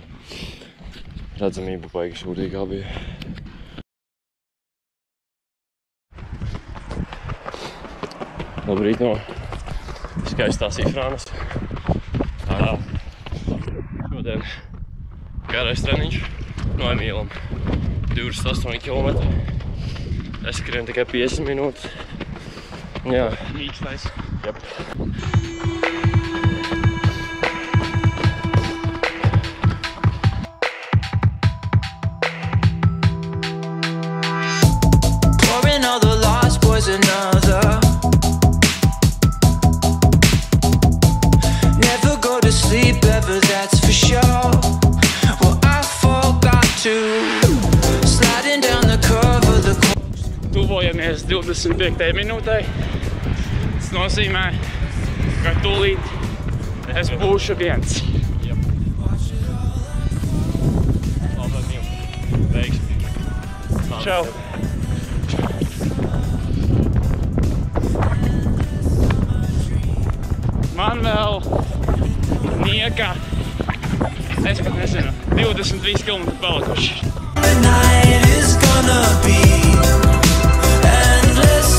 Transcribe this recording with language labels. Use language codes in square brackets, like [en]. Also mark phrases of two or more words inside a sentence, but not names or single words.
[lv] Redzamība baigi sūdīgā bija. Labrīt no skaistās Ifrānas. Šodien garais treniņš no Emīlam. 28 km. Es skrienu tikai 50 minūtes. Jā. Mīkstais. Jep. [en] Pouring all the lost boys another. Never go to sleep ever, that's for sure. Well, I forgot to. Sliding down the curve of the [lv] Tuvojamies 25. minūtei. Tas nozīmē, ka tūlīt es būšu viens. Čau! Man vēl nieka, es pat nezinu, 23 km palikuši. [en] night is gonna be endless.